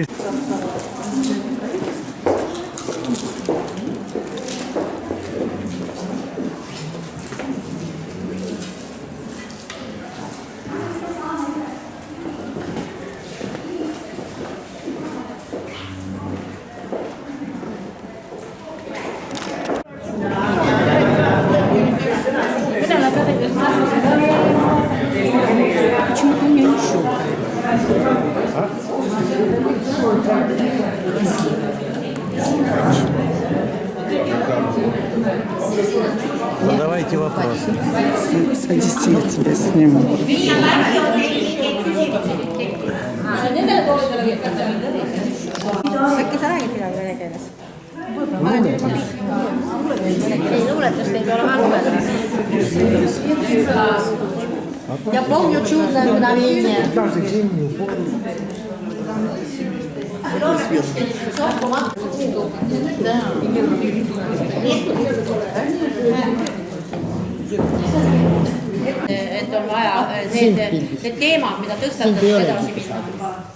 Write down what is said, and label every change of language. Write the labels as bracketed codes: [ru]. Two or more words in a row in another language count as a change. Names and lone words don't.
[ru] Почему-то у меня не щелкает. Задавайте вопросы. Садись, я тебя сниму. [et] äkki sa räägid midagi vene keeles? Ei luuletust ei ole mälu. [ru] Я помню чудное мгновение. [et] Et on vaja need teemad, mida tõstatada, edasi minna.